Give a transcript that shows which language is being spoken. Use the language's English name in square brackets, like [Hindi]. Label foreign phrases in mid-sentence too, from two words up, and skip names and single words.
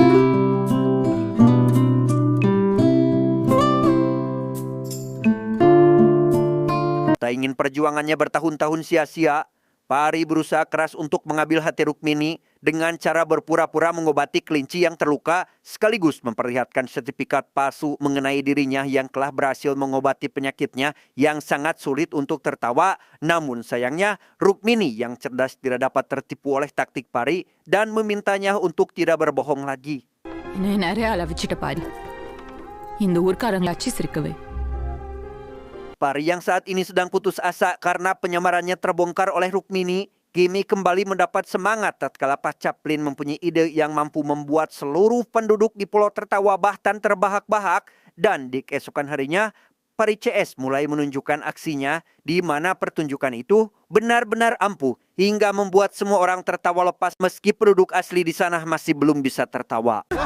[Indonesian] Tak ingin perjuangannya bertahun-tahun sia-sia, Pari berusaha keras untuk mengambil hati Rukmini dengan cara berpura-pura mengobati kelinci yang terluka, sekaligus memperlihatkan sertifikat palsu mengenai dirinya yang telah berhasil mengobati penyakitnya yang sangat sulit untuk tertawa. Namun sayangnya, Rukmini yang cerdas tidak dapat tertipu oleh taktik Pari dan memintanya untuk tidak berbohong lagi. [Tamil] என்ன நிறைய அளவிச்சிட்ட பாரு இந்த ஊர்க்காரங்களாச்சு சிரிக்கவே. [Indonesian] Pari yang saat ini sedang putus asa karena penyamarannya terbongkar oleh Rukmini, kini kembali mendapat semangat tatkala Pak Chaplin mempunyai ide yang mampu membuat seluruh penduduk di pulau tertawa bahkan terbahak-bahak. Dan di keesokan harinya, Pari CS mulai menunjukkan aksinya, di mana pertunjukan itu benar-benar ampuh hingga membuat semua orang tertawa lepas, meski penduduk asli di sana masih belum bisa tertawa.